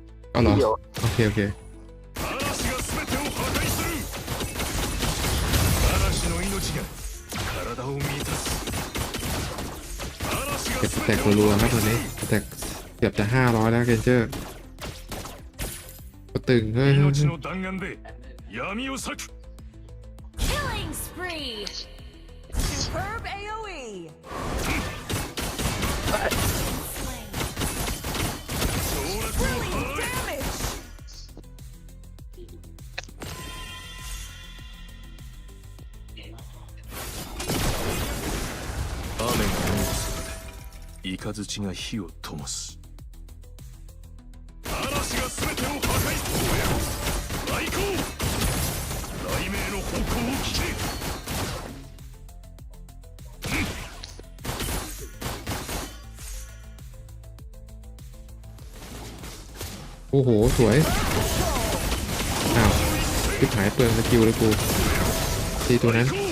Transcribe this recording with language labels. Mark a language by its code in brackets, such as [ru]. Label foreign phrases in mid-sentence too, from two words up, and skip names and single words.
[th] เอาเหรอโอเคเก็บสแต็กรัวๆครับตอนนี้สแต็กเกือบจะ500แล้วเกนเจอร์ตึงเฮ้ย [en] Killing spree. Superb AoE. Brilliant damage. [ja] 雨が雷が火を灯す嵐が全てを破壊する来航雷鳴の方向を聞け [th] โอ้โหสวยอ้าวทิพหายเปลืองสกิลเลยกูตีตัวนั้น